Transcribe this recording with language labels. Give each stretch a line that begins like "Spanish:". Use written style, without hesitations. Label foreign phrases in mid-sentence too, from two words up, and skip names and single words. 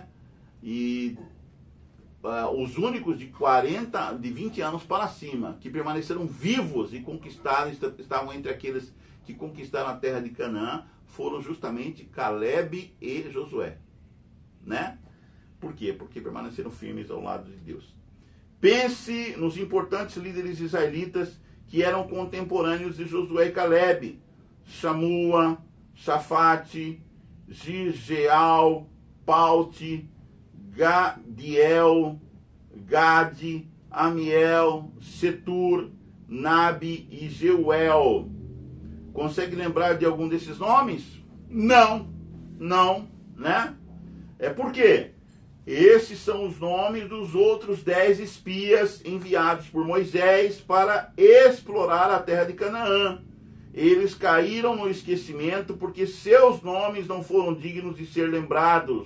Portuguese: E os únicos de 20 anos para cima, que permaneceram vivos e conquistaram, estavam entre aqueles que conquistaram a terra de Canaã, foram justamente Caleb e Josué, né? Por quê? Porque permaneceram firmes ao lado de Deus. Pense nos importantes líderes israelitas que eram contemporâneos de Josué e Caleb: Shamua, Shafate, Gigeal, Paute, Gadiel, Gade, Amiel, Setur, Nabi e Jeuel. Consegue lembrar de algum desses nomes? Não, né? Por quê? Esses são os nomes dos outros 10 espias enviados por Moisés para explorar a terra de Canaã. Eles caíram no esquecimento porque seus nomes não foram dignos de ser lembrados.